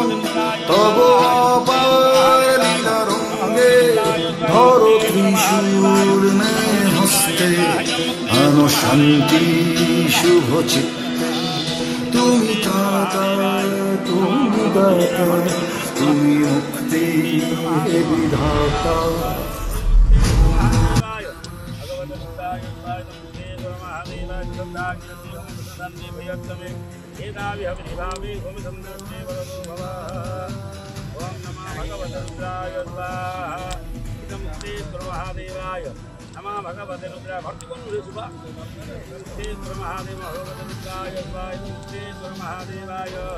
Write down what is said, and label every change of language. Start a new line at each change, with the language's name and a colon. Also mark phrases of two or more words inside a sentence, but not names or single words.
Bangla: তব অপার লীলা রঙ্গে ধর ত্রিশূল হস্তে আনো শান্তি শুভ চিত্তে তুমি দাতা তুমি দাতা তুমি মুক্তি বিধাতা
Sanskrit: ओम नमः भगवते रुद्राय स्वाहा इदं श्री महादेवाय नमः भगवते रुद्राय भक्तिकुंज सुभा श्री महादेव भगवते रुद्राय स्वाहा इदं श्री महादेवाय